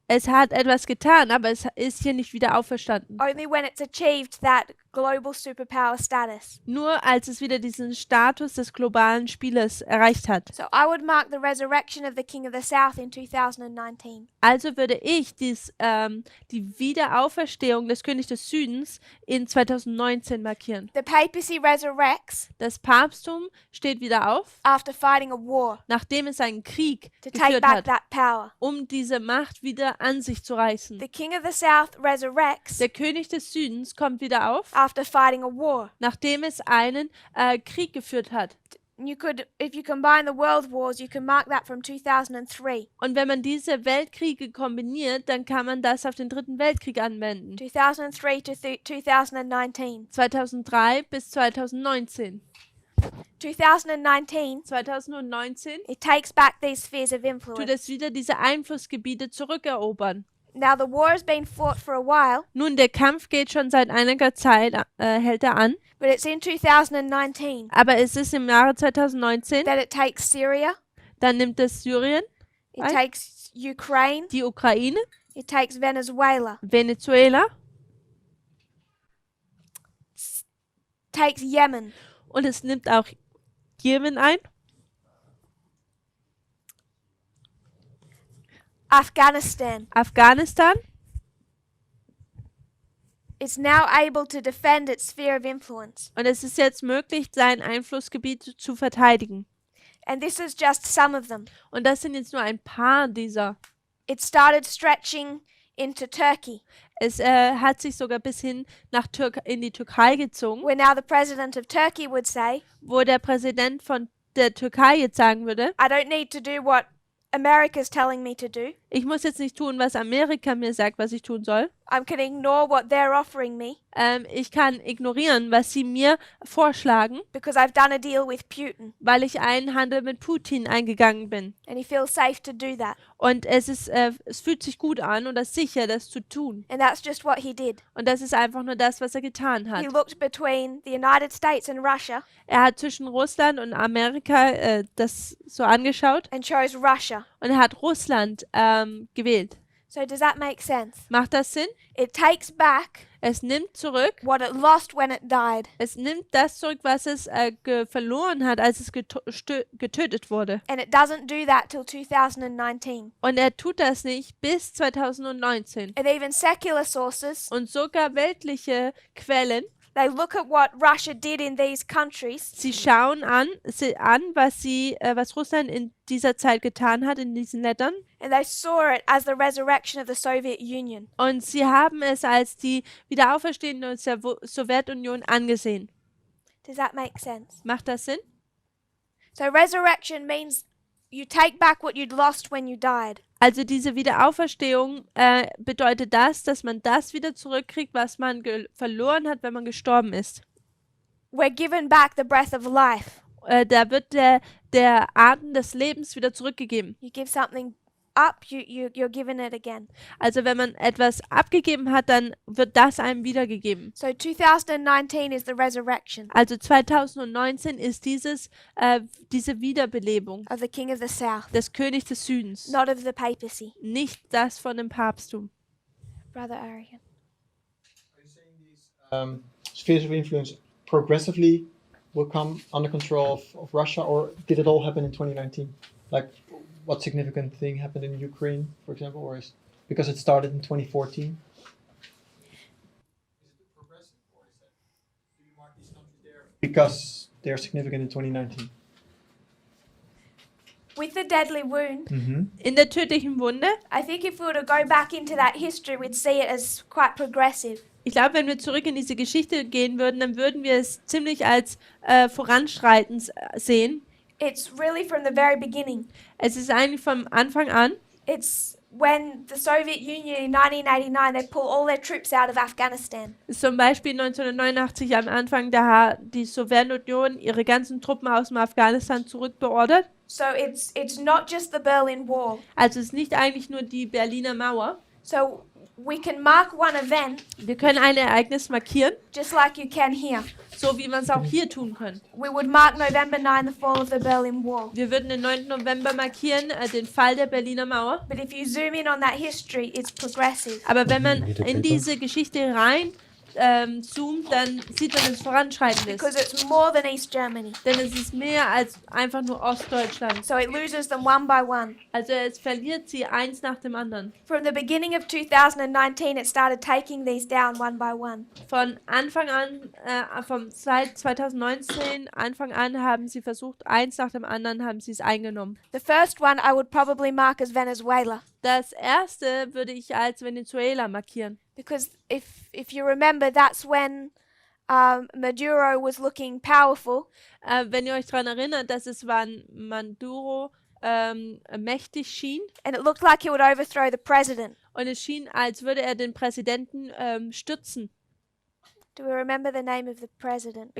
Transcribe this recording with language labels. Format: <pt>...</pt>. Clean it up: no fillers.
<de>Es hat etwas getan, aber es ist hier nicht wieder auferstanden.</de> <en>Only when it's achieved that global superpower status.</en> <de>Nur als es wieder diesen Status des globalen Spielers erreicht hat.</de> <en>So I would mark the resurrection of the King of the South in 2019.</en> <de>Also würde ich die Wiederauferstehung des Königs des Südens in 2019 markieren.</de> <en>The papacy resurrects</en> <de>Das Papsttum steht wieder auf,</de> <en>after fighting a war</en> <de>nachdem es einen Krieg</de> <en>to take</en> <de>geführt</de> <en>back</en> <de>hat,</de> <en>that power.</en> <de>um diese Macht wieder an sich zu reißen.</de> <en>The King of the South resurrects</en> <de>Der König des Südens kommt wieder auf,</de> <en>after fighting a war.</en> <de>nachdem es einen Krieg geführt hat.</de> <en>You could, if you combine the world wars, you can mark that from 2003.</en> <de>Und wenn man diese Weltkriege kombiniert, dann kann man das auf den Dritten Weltkrieg anwenden.</de> <en>2003 to 2019.</en> <de>2003 bis 2019.</de> <en>2019,</en> <de>2019</de> <en>it takes back these spheres of</en> <de>tut</de> <en>influence.</en> <de>es wieder diese Einflussgebiete zurückerobern.</de> <en>Now the war has been fought for a while,</en> <de>Nun, der Kampf geht schon seit einiger Zeit, hält er an,</de> <en>but it's in 2019</en> <de>aber es ist im Jahre 2019,</de> <en>that it takes Syria,</en> <de>dann nimmt es Syrien,</de> <en>it Right. takes Ukraine,</en> <de>die Ukraine,</de> <en>it takes Venezuela,</en> <de>Venezuela</de> <en>takes Yemen,</en> <de>und es nimmt auch Jemen ein,</de> <en>Afghanistan.</en> <de>Afghanistan.</de> <en>It's now able to defend its sphere of influence.</en> <de>Und es ist jetzt möglich, sein Einflussgebiet zu verteidigen.</de> <en>And this is just some of them.</en> <de>Und das sind jetzt nur ein paar dieser.</de> <en>It started stretching into Turkey,</en> <de>Es hat sich sogar bis hin in die Türkei gezogen,</de> <en>where now the president of Turkey would say,</en> <de>wo der Präsident von der Türkei jetzt sagen würde,</de> <en>I don't need to do what America's telling me to do.</en> <de>ich muss jetzt nicht tun, was Amerika mir sagt, was ich tun soll.</de> <en>I can ignore what they're offering me</en> <de>Ich kann ignorieren, was sie mir vorschlagen,</de> <en>because I've done a deal with Putin.</en> <de>weil ich einen Handel mit Putin eingegangen bin.</de> <en>And he feels safe to do that.</en> <de>Und es fühlt sich gut an oder sicher, das zu tun.</de> <en>And that's just what he did.</en> <de>Und das ist einfach nur das, was er getan hat.</de> <en>He looked between the United States and Russia</en> <de>Er hat zwischen Russland und Amerika das so angeschaut</de> <en>and chose Russia.</en> <de>und er hat Russland gewählt.</de> <en>So does that make sense?</en> <de>Macht das Sinn?</de> <en>It takes back</en> <de>Es nimmt zurück,</de> <en>what it lost when it died.</en> <de>es nimmt das zurück, was es verloren hat, als es getötet wurde.</de> <en>And it doesn't do that till 2019.</en> <de>Und er tut das nicht bis 2019.</de> <en>And even secular sources,</en> <de>Und sogar weltliche Quellen,</de> <en>they look at what Russia did in these countries</en> <de>sie schauen an, was Russland in dieser Zeit getan hat, in diesen Ländern.</de> <en>and they saw it as the resurrection of the Soviet Union.</en> <de>Und sie haben es als die Wiederauferstehung der Sowjetunion angesehen.</de> <en>Does that make sense?</en> <de>Macht das Sinn?</de> <en>So resurrection means you take back what you'd lost when you died.</en> <de>Also diese Wiederauferstehung bedeutet das, dass man das wieder zurückkriegt, was man verloren hat, wenn man gestorben ist.</de> <en>We're given back the breath of life.</en> <de>Da wird der Atem des Lebens wieder zurückgegeben.</de> <en>You give something up, you're given it again.</en> <de>Also wenn man etwas abgegeben hat, dann wird das einem wiedergegeben.</de> <en>So 2019 is the resurrection</en> <de>Also 2019 ist diese Wiederbelebung</de> <en>of the King of the South,</en> <de>des Königs des Südens,</de> <en>not of the papacy.</en> <de>nicht das von dem Papsttum.</de> <en>Brother Arian. Are you saying these spheres of influence progressively will come under control of Russia, or did it all happen in 2019? Like, what significant thing happened in Ukraine, for example, or is because it started in 2014? Because they're significant in 2019. With the deadly wound,</en> <de>In der tödlichen Wunde,</de> <en>I think if we were to go back into that history, we'd see it as quite progressive.</en> <de>ich glaube, wenn wir zurück in diese Geschichte gehen würden, dann würden wir es ziemlich als voranschreitend sehen.</de> <en>It's really from the very beginning.</en> <de>Es ist eigentlich vom Anfang an,</de> <en>It's when the Soviet Union in 1989, they pull all their troops out of Afghanistan.</en> <de>Ist zum Beispiel 1989 am Anfang, da hat die Sowjetunion ihre ganzen Truppen aus dem Afghanistan zurückbeordert.</de> <en>So it's not just the Berlin Wall.</en> <de>Also es ist nicht eigentlich nur die Berliner Mauer.</de> <en>So we can mark one event</en> <de>Wir können ein Ereignis markieren,</de> <en>just like you can here.</en> <de>so wie wir es auch hier tun können.</de> <en>We would mark November 9, the fall of the Berlin Wall.</en> <de>Wir würden den 9. November markieren, den Fall der Berliner Mauer.</de> <en>But if you zoom in on that history, it's progressive.</en> <de>Aber wenn man in diese Geschichte rein zoomt, dann sieht man, dass es voranschreitend ist.</de> <en>Because it's more than East Germany.</en> <de>Denn es ist mehr als einfach nur Ostdeutschland.</de> <en>So it loses them one by one.</en> <de>Also es verliert sie eins nach dem anderen.</de> <en>From the beginning of 2019, it started taking these down one by one.</en> <de>Von Anfang an, seit 2019, Anfang an haben sie versucht, eins nach dem anderen haben sie es eingenommen.</de> <en>The first one I would probably mark as Venezuela.</en> <de>Das erste würde ich als Venezuela markieren.</de> <en>Because if you remember, that's when Maduro was looking powerful.</en> <de>Wenn ihr euch daran erinnert, dass es wann Maduro mächtig schien</de> <en>And it looked like he would overthrow the president.</en> <de>und es schien, als würde er den Präsidenten stützen.</de> <en>Do we remember the name of the president?</en>